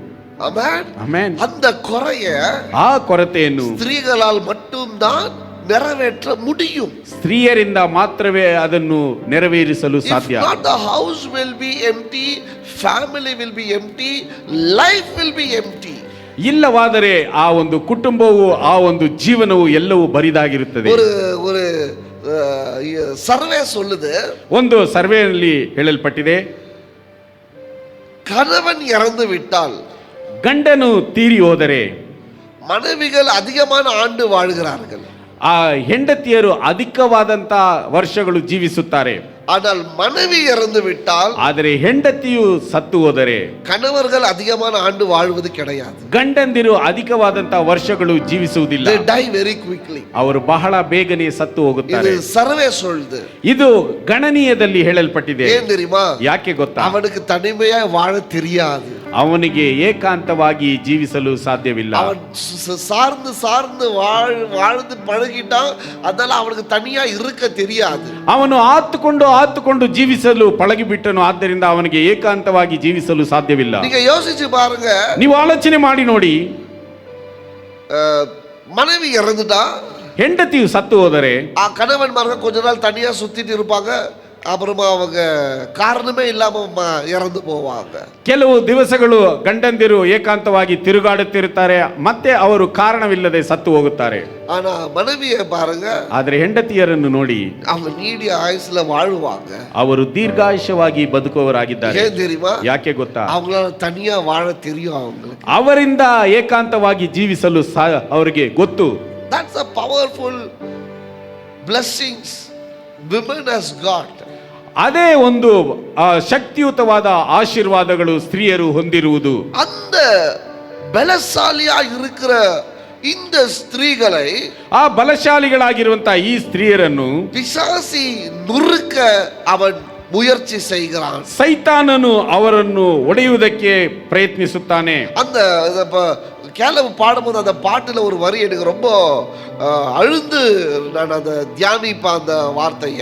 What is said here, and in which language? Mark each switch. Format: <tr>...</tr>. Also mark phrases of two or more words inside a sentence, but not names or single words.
<kn>ಆಮೆನ್.</kn> <ta>அந்த குறைய</ta> <kn>ಆ ಕೊರತೆಯನ್ನು</kn> <ta>ಸ್ತ್ರೀಗಳಾல் மட்டும்தான் நிறைவேற்ற முடியும்.</ta> <kn>ಸ್ತ್ರೀಯರಿಂದ ಮಾತ್ರವೇ ಅದನ್ನು ನೆರವೇರಿಸಲು ಸಾಧ್ಯ.</kn> <en>If not, the house will be empty, family will be empty, life will be empty.</en> <kn>ಇಲ್ಲವಾದರೆ ಆ ಒಂದು ಕುಟುಂಬವು, ಆ ಒಂದು ಜೀವನವು ಎಲ್ಲವೂ ಬರಿದಾಗಿರುತ್ತದೆ.</kn> <ta>ஒரு ಸರ್ವೆ சொல்லுது,</ta> <kn>ಒಂದು ಸರ್ವೆಯಲ್ಲಿ ಹೇಳಲ್ಪಟ್ಟಿದೆ,</kn> <ta>கணவன் இறந்து விட்டால்,</ta> <kn>ಗಂಡನು ತೀರಿ ಹೋದರೆ</kn> <ta>மனைவிகள் அதிகமான ஆண்டு வாழ்கிறார்கள்.</ta> <kn>ಆ ಹೆಂಡತಿಯರು ಅಧಿಕವಾದಂತ ವರ್ಷಗಳು ಜೀವಿಸುತ್ತಾರೆ.</kn> <ta>ஆனால் மனைவி இறந்து விட்டால்,</ta> <kn>ಆದರೆ ಹೆಂಡತಿಯು ಸತ್ತು ಹೋದರೆ</kn> <ta>கணவர்கள் அதிகமான ஆண்டு வாழ்வது கிடையாது.</ta> <kn>ಗಂಡಂದಿರು ಅಧಿಕವಾದಂತ ವರ್ಷಗಳು ಜೀವಿಸುವುದಿಲ್ಲ.</kn> <en>They die very quickly.</en> <kn>ಅವರು ಬಹಳ ಬೇಗನೆ ಸತ್ತು ಹೋಗುತ್ತಾರೆ.</kn> <ta>இது ಸರ್ವೆ சொல்லுது.</ta> <kn>ಇದು ಗಣನೀಯದಲ್ಲಿ ಹೇಳಲ್ಪಟ್ಟಿದೆ.</kn> <ta>ஏன் தெரியுமா?</ta> <kn>ಯಾಕೆ ಗೊತ್ತಾ?</kn> <ta>அவனுக்கு தனிமையா வாழ தெரியாது.</ta> <kn>ಅವನಿಗೆ ಏಕಾಂತವಾಗಿ ಜೀವಿಸಲು ಸಾಧ್ಯವಿಲ್ಲ.</kn> <ta>அவன் சார்ந்து சார்ந்து வாழ்ந்து பழகிட்டான், அதனால அவனுக்கு தனியா இருக்க தெரியாது.</ta> <kn>ಅವನು ಆತುಕೊಂಡು ಜೀವಿಸಲು ಪಳಗಿಬಿಟ್ಟನು, ಆದ್ದರಿಂದ ಅವನಿಗೆ ಏಕಾಂತವಾಗಿ ಜೀವಿಸಲು ಸಾಧ್ಯವಿಲ್ಲ.</kn> <ta>நீங்க யோசிச்சு பாருங்க.</ta> <kn>ನೀವು ಆಲೋಚನೆ ಮಾಡಿ ನೋಡಿ,</kn> <ta>மனைவி இறந்துட்டா,</ta> <kn>ಹೆಂಡತಿಯು ಸತ್ತು ಹೋದರೆ</kn> <ta>ಆ கணவன்மார்கள் கொஞ்ச நாள் தனியா சுத்திட்டு இருப்பாங்க, அப்புறமா அவங்க காரணமே இல்லாம இறந்து போவாங்க.</ta> <kn>ಕೆಲವು ದಿವಸಗಳು ಗಂಡಂದಿರು ಏಕಾಂತವಾಗಿ ತಿರುಗಾಡುತ್ತಿರುತ್ತಾರೆ, ಮತ್ತೆ ಅವರು ಕಾರಣವಿಲ್ಲದೆ ಸತ್ತು ಹೋಗುತ್ತಾರೆ.</kn> <ta>ஆனா மனைவியை பாருங்க,</ta> <kn>ಆದರೆ ಹೆಂಡತಿಯರನ್ನು ನೋಡಿ,</kn> <ta>அவங்க நீடிய ஆயுசுல வாழுவாங்க.</ta> <kn>ಅವರು ದೀರ್ಘಾಯುಷ್ಯವಾಗಿ ಬದುಕುವವರಾಗಿದ್ದಾರೆ.</kn> <ta>ஏன் தெரியுமா?</ta> <kn>ಯಾಕೆ ಗೊತ್ತಾ?</kn> <ta>அவங்களால தனியா வாழ தெரியும் அவங்களுக்கு.</ta> <kn>ಅವರಿಂದ ಏಕಾಂತವಾಗಿ ಜೀವಿಸಲು ಅವರಿಗೆ ಗೊತ್ತು.</kn> <en>That's a powerful blessings women has got.</en> <kn>ಅದೇ ಒಂದು ಶಕ್ತಿಯುತವಾದ ಆಶೀರ್ವಾದಗಳು ಸ್ತ್ರೀಯರು ಹೊಂದಿರುವುದು.</kn> <ta>அந்த பலசாலியா இருக்கிற இந்த ஸ்திரீகளை,</ta> <kn>ಆ ಬಲಶಾಲಿಗಳಾಗಿರುವಂತಹ ಈ ಸ್ತ್ರೀಯರನ್ನು</kn> <ta>பிசாசி நுறுக்க அவன் முயற்சி செய்கிறான்.</ta> <kn>ಸೈತಾನನು ಅವರನ್ನು ಒಡೆಯುವುದಕ್ಕೆ ಪ್ರಯತ್ನಿಸುತ್ತಾನೆ.</kn> <ta>அந்த கேலவு பாடும்போது அந்த பாட்டுல ஒரு வரி எனக்கு ரொம்ப அழுந்து நான் அந்த தியானிப்பேன் அந்த வார்த்தையை.</ta>